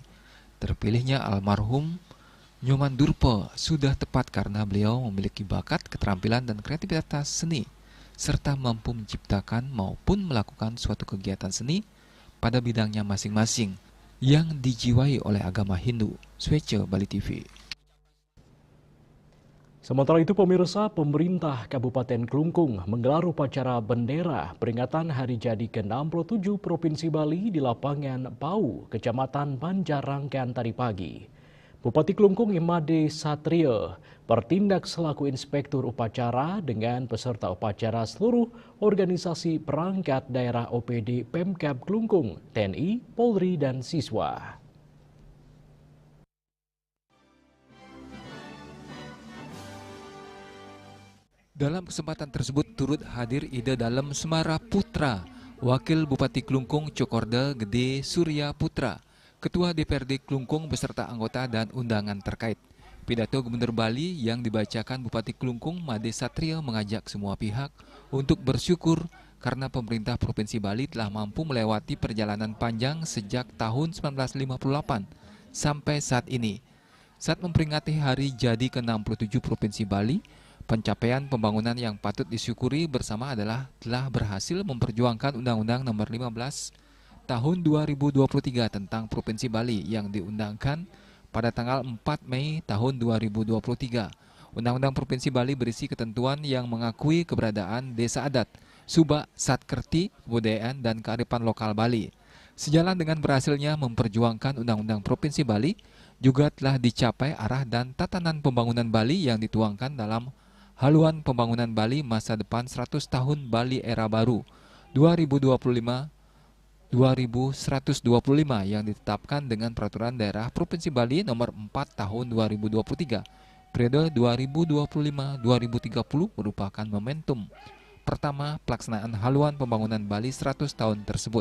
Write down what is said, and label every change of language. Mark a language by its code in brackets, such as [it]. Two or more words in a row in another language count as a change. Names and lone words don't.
[id] Terpilihnya almarhum Nyoman Durpe sudah tepat karena beliau memiliki bakat, keterampilan, dan kreativitas seni serta mampu menciptakan maupun melakukan suatu kegiatan seni pada bidangnya masing-masing yang dijiwai oleh agama Hindu. Swece Bali TV. Sementara itu, pemirsa, pemerintah Kabupaten Klungkung menggelar upacara bendera peringatan Hari Jadi ke-67 Provinsi Bali di lapangan Pau, Kecamatan Banjarangkan tadi pagi. Bupati Klungkung Imade Satrio bertindak selaku inspektur upacara dengan peserta upacara seluruh organisasi perangkat daerah OPD Pemkab Klungkung, TNI, Polri, dan siswa. Dalam kesempatan tersebut turut hadir Ida Dalem Semara Putra, Wakil Bupati Klungkung Cokorda Gede Surya Putra, Ketua DPRD Klungkung beserta anggota dan undangan terkait. Pidato Gubernur Bali yang dibacakan Bupati Klungkung Made Satrio mengajak semua pihak untuk bersyukur karena pemerintah Provinsi Bali telah mampu melewati perjalanan panjang sejak tahun 1958 sampai saat ini. Saat memperingati hari jadi ke-67 Provinsi Bali, pencapaian pembangunan yang patut disyukuri bersama adalah telah berhasil memperjuangkan Undang-Undang Nomor 15 Tahun 2023 tentang Provinsi Bali yang diundangkan pada tanggal 4 Mei tahun 2023. Undang-Undang Provinsi Bali berisi ketentuan yang mengakui keberadaan desa adat, subak, satkerti, kebudayaan, dan kearifan lokal Bali. Sejalan dengan berhasilnya memperjuangkan Undang-Undang Provinsi Bali, juga telah dicapai arah dan tatanan pembangunan Bali yang dituangkan dalam Haluan Pembangunan Bali Masa Depan 100 Tahun Bali Era Baru 2025-2125 yang ditetapkan dengan Peraturan Daerah Provinsi Bali Nomor 4 Tahun 2023 periode 2025-2030 merupakan momentum pertama pelaksanaan Haluan Pembangunan Bali 100 tahun tersebut.